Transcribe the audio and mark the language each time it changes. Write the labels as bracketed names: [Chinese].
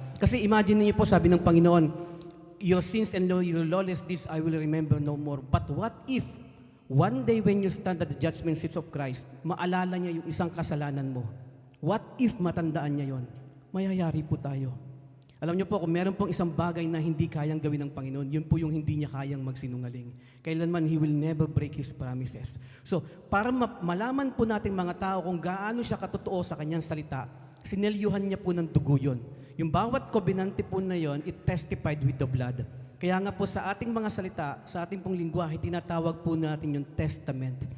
[Filipino] Kasi imagine niyo po, sabi ng Panginoon, [English] your sins and your lawless deeds I will remember no more. But what if, one day when you stand at the judgment seat of Christ, [Filipino] maalala niya yung isang kasalanan mo? [English] What if [Filipino] matandaan niya yon? Mayayari po tayo. Alam niyo po, kung meron pong isang bagay na hindi kayang gawin ng Panginoon, yun po yung hindi niya kayang magsinungaling. Kailanman, [English] He will never break His promises. [Filipino] So, para malaman po natin mga tao kung gaano siya katotoo sa kanyang salita, sinelyuhan niya po ng dugo yun. Yung bawat covenante po na yon, [English] it testified with the blood. [Filipino] Kaya nga po sa ating mga salita, sa ating pong lingwahe, tinatawag po natin yung testament.